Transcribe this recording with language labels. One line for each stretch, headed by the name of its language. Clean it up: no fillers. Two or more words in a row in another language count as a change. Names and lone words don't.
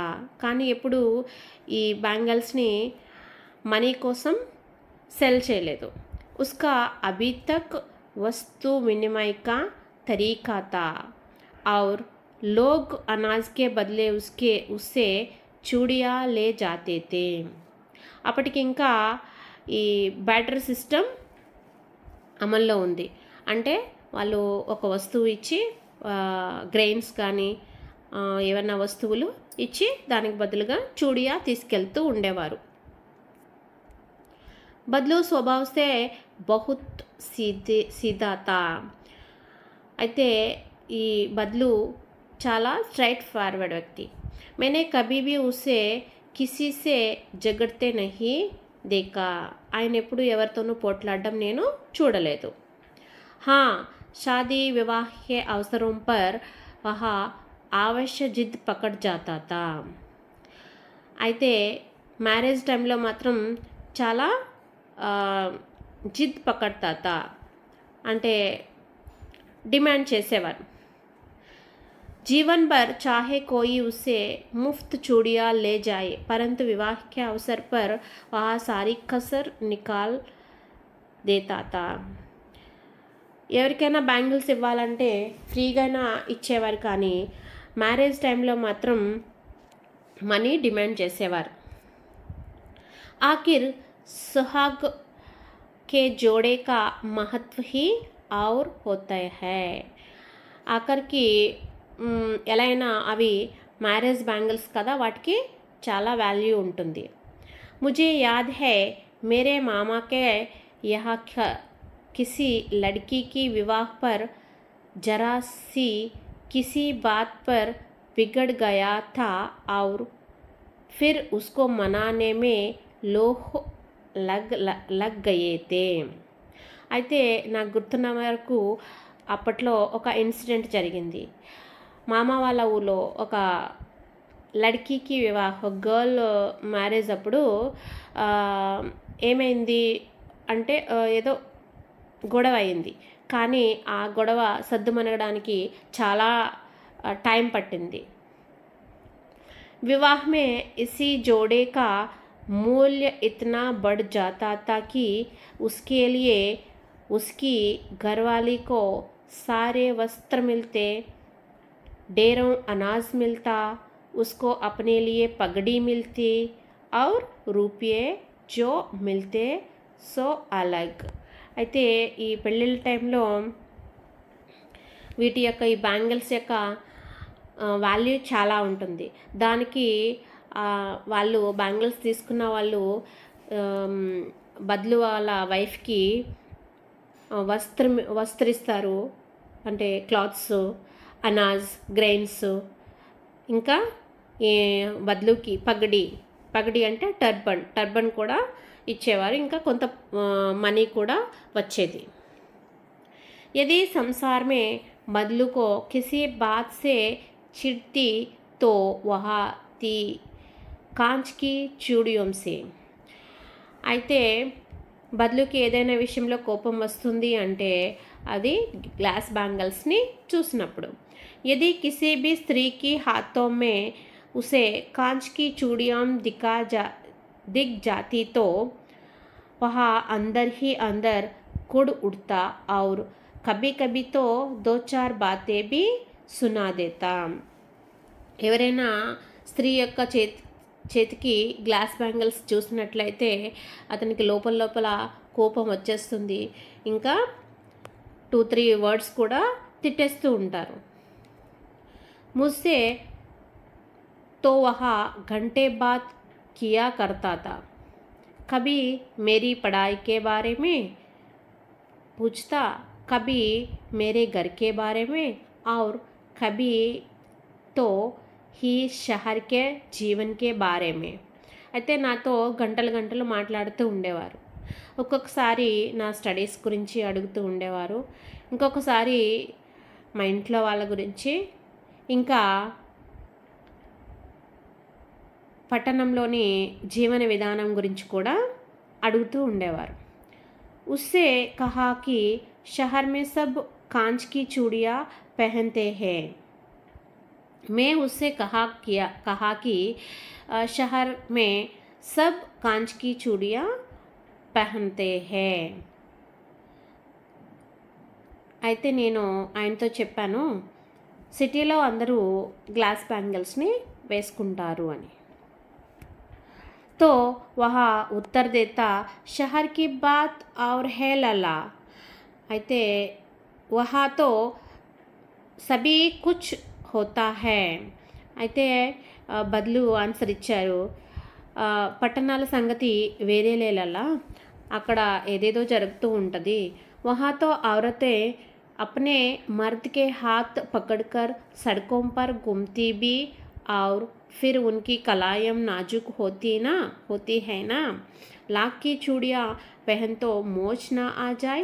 Telugu: కానీ ఎప్పుడు ఈ బ్యాంగిల్స్ని మనీ కోసం సెల్ చేయలేదు.
Hindi: उसका अभी तक वस्तु विनिमय का तरीका था और लोग अनाज के बदले उससे चूड़िया ले जाते थे.
Telugu: అప్పటికి ఇంకా ఈ
English: barter system
Telugu: అమల్లో ఉంది. అంటే వాళ్ళు ఒక వస్తువు ఇచ్చి గ్రెయిన్స్ కానీ ఏమన్నా వస్తువులు ఇచ్చి దానికి బదులుగా చూడియా తీసుకెళ్తూ ఉండేవారు.
Hindi: बदलू स्वभाव से बहुत सीधा था.
Telugu: అయితే ఈ బదులు చాలా
English: straight forward
Telugu: వ్యక్తి.
Hindi: मैंने कभी भी उसे किसी से झगड़ते नहीं देखा.
Telugu: ఆయన ఎప్పుడు ఎవరితోనూ పోట్లాడడం నేను చూడలేదు.
Hindi: हाँ, शादी विवाह के अवसरों पर वह अवश्य जिद पकड़ जाता था.
Telugu: అయితే
English: marriage time
Telugu: మాత్రం చాలా
Hindi: जिद पकड़ता था,
Telugu: అంటే డిమాండ్ చేసేవారు.
Hindi: जीवन भर चाहे कोई उसे मुफ्त चूड़ियाँ ले जाए, परंतु विवाह के अवसर पर वह सारी कसर निकाल देता था.
Telugu: ఎవరికైనా బ్యాంగిల్స్ ఇవ్వాలంటే ఫ్రీగానే ఇచ్చేవారు, కానీ
English: marriage time
Telugu: మాత్రం
English: money demand
Telugu: చేసేవారు.
Hindi: आखिर सुहाग के जोड़े का महत्व ही और होता है.
Telugu: ఆఖరికి ఎలా అయినా అవి
English: marriage bangles
Telugu: కదా, వాటికి చాలా వాల్యూ ఉంటుంది.
Hindi: मुझे याद है मेरे मामा के यहाँ किसी लड़की की विवाह पर जरा सी किसी बात पर बिगड़ गया था और फिर उसको मनाने में लोह लग गए थे.
Telugu: అయితే నాకు గుర్తున్న వరకు అప్పట్లో ఒక ఇన్సిడెంట్ జరిగింది. మామ వాళ్ళ ఊళ్ళో ఒక లడ్కీకి
English: girl marriage
Telugu: అప్పుడు ఏమైంది అంటే ఏదో గొడవ అయింది, కానీ ఆ గొడవ సద్దుమనగడానికి చాలా టైం పట్టింది.
Hindi: विवाह में इसी जोड़े का मूल्य इतना बढ़ जाता था कि उसके लिए उसकी घरवाली को सारे वस्त्र मिलते, ढेरों अनाज मिलता, उसको अपने लिए पगड़ी मिलती और रुपये जो मिलते सो अलग.
Telugu: అయితే ఈ పెళ్ళిళ్ళ టైంలో వీటి యొక్క ఈ బ్యాంగిల్స్ యొక్క వాల్యూ చాలా ఉంటుంది. దానికి వాళ్ళు బ్యాంగిల్స్ తీసుకున్న వాళ్ళు బదులు వాళ్ళ వైఫ్కి వస్త్రిస్తారు, అంటే క్లాత్స్, అనాజ్, గ్రెయిన్స్, ఇంకా బదులుకి పగడి అంటే టర్బన్ కూడా ఇచ్చేవారు, ఇంకా కొంత మనీ కూడా వచ్చేది.
Hindi: यदि संसार में बदलू को किसी बात से चिढ़ती तो वह थी कांच की चूड़ियों से.
Telugu: అయితే బదులుకి ఏదైనా విషయంలో కోపం వస్తుంది అంటే అది
English: glass bangles
Telugu: చూసినప్పుడు.
Hindi: यदि किसी भी स्त्री की हाथों में उसे कांच की चूड़ियाँ दिख जाती तो वह अंदर ही अंदर कुड़ उठता और कभी कभी तो 2-4 बातें भी सुना देता.
Telugu: ఎవరైనా స్త్రీ యొక్క చేతికి
English: glass bangles
Telugu: చూసినట్లయితే అతనికి లోపల కోపం వచ్చేస్తుంది, ఇంకా 2-3 వర్డ్స్ కూడా తిట్టేస్తూ ఉంటారు.
Hindi: मुझसे तो वह घंटे बात किया करता था, कभी मेरी पढ़ाई के बारे में पूछता, कभी मेरे घर के बारे में और कभी तो ही शहर के जीवन के बारे में.
Telugu: అయితే నాతో గంటలు మాట్లాడుతూ ఉండేవారు. ఒక్కొక్కసారి నా స్టడీస్ గురించి అడుగుతూ ఉండేవారు, ఇంకొకసారి మా ఇంట్లో వాళ్ళ గురించి, ఇంకా పట్టణంలోని జీవన విధానం గురించి కూడా అడుగుతూ ఉండేవారు.
Hindi: उससे कहा कि शहर में सब कांच की चूड़ियाँ पहनते हैं. मैं उससे कहा कि शहर में सब कांच की चूड़ियाँ पहनते हैं.
Telugu: అయితే నేను ఆయనతో చెప్పాను, సిటీలో అందరూ
English: glass bangles
Telugu: వేసుకుంటారు అని.
Hindi: तो वह उत्तर देता, शहर की बात और है लला. అయితే वहाँ तो सभी कुछ होता है.
Telugu: అయితే బదులు ఆన్సర్ ఇచ్చారు, పట్టణాల సంగతి వేరేలే లలా, అక్కడ ఏదేదో జరుగుతూ ఉంటుంది.
Hindi: वहाँ तो औरतें अपने मर्द के हाथ पकड़कर सड़कों पर घूमती भी और फिर उनकी कलायम नाजुक होती है ना, लाख की चूड़ियाँ पहन तो मोच ना आ जाए.